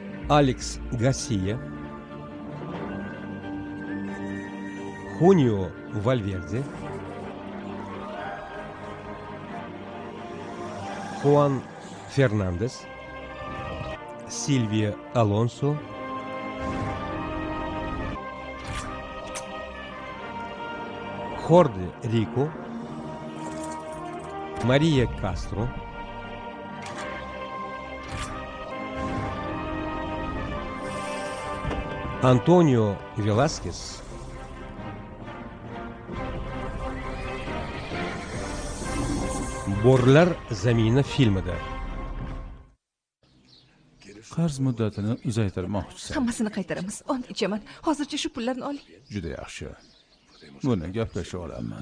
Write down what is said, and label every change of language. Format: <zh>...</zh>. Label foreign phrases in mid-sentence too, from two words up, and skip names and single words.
<uz>Алекс Гарсия, Хунио Вальверде, Хуан Фернандес, Сильвия Алонсо, Хорде Рико, Мария Кастро, Антонио Веласкес, Borlar zamini filmida qarz muddatini uzaytirmoqchisiz. Hammasini qaytaramiz. Ont ichaman. Hozircha shu pullarni oling. Juda yaxshi. Buni gaplashib olamiz.</uz>